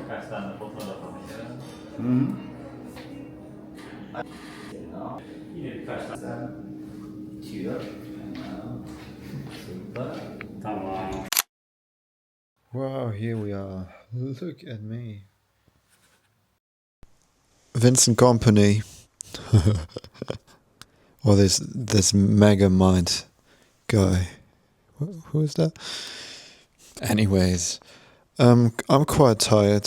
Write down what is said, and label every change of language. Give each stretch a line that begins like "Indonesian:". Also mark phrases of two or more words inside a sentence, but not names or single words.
Turkish: Kaç tane fotoğraf alacağım? Mhm. Genau. Yine birkaç tane. Tür.
German: Genau. Super.
Turkish: Tamam.
English: Wow, here we are. Look at me. Vincent Company. Or this mega mind guy. Who is that? Anyways, I'm quite tired.